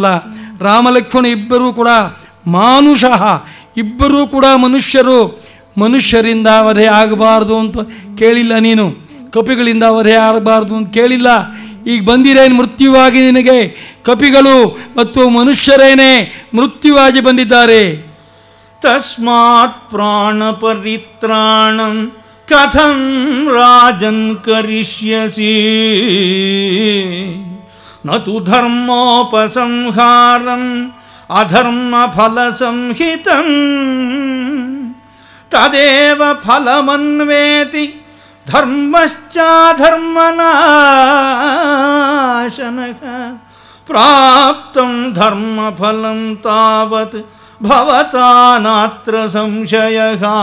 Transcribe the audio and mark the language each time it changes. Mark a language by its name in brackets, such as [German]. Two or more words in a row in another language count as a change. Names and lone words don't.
[Kannada] ರಾಮ ಲಕ್ಷ್ಮಣ ಇಬ್ಬರೂ ಕೂಡ ಮಾನುಷಃ, ಇಬ್ಬರೂ ಕೂಡ ಮನುಷ್ಯರು. ಮನುಷ್ಯರಿಂದ ವಧೆ ಆಗಬಾರ್ದು ಅಂತ ಕೇಳಿಲ್ಲ ನೀನು, ಕಪಿಗಳಿಂದ ವಧೆ ಆಗಬಾರ್ದು ಅಂತ ಕೇಳಿಲ್ಲ. ಈಗ ಬಂದಿರೇನು ಮೃತ್ಯುವಾಗಿ ನಿನಗೆ? ಕಪಿಗಳು ಮತ್ತು ಮನುಷ್ಯರೇನೇ ಮೃತ್ಯುವಾಗಿ ಬಂದಿದ್ದಾರೆ. [Sanskrit] ತಸ್ಮಾತ್ ಪ್ರಾಣ ಪರಿತ್ರಾಣಂ ಕಥಂ ರಾಜನ್ ಕರಿಷ್ಯಸಿ ನತು ಧರ್ಮೋಪಸಂಹಾರಂ ಅಧರ್ಮ ಫಲ ಸಂಹಿತಂ ತದೇವ ಫಲಮನ್ವೇತಿ ಧರ್ಮಶ್ಚಾಧರ್ಮನಾಶನಃ ಪ್ರಾಪ್ತಂ ಧರ್ಮಫಲಂ ತಾವತ್ ಭವತಾ ನಾತ್ರ ಸಂಶಯಃ.